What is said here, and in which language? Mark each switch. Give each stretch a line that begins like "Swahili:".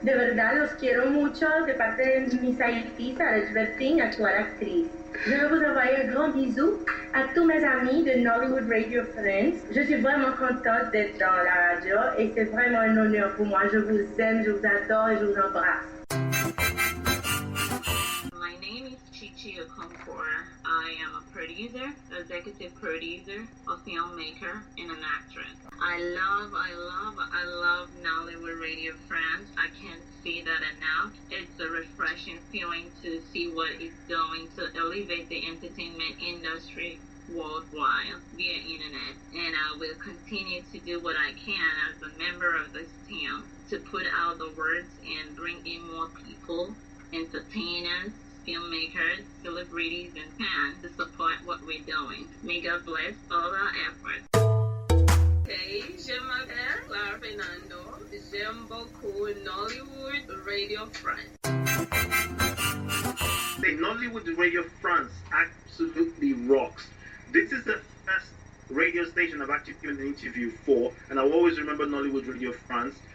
Spanish: De verdad los quiero mucho de parte de Miss Haiti, Saud Bertin, actual actrice.
French: Je veux vous envoyer un grand bisou à tous mes amis de Nollywood Radio France. Je suis vraiment contente d'être dans la radio et c'est vraiment un honneur pour moi. Je vous aime, je vous adore et je vous embrasse.
English: My name is Chichi Okonkwo. I am a producer, executive producer, a filmmaker, and an actress. I love Nollywood Radio France. I can't say that enough. It's a refreshing feeling to see what it's doing to elevate the entertainment industry worldwide via internet. And I will continue to do what I can as a member of this team to put out the words and bring in more people, entertainers, filmmakers, celebrities, and fans to support what we're doing. May God bless all our efforts.
French: Hey, je m'appelle Clara Fernando. J'aime beaucoup Nollywood Radio France.
English: The Nollywood Radio France absolutely rocks. This is the first radio station I've actually given an interview for, and I'll always remember Nollywood Radio France.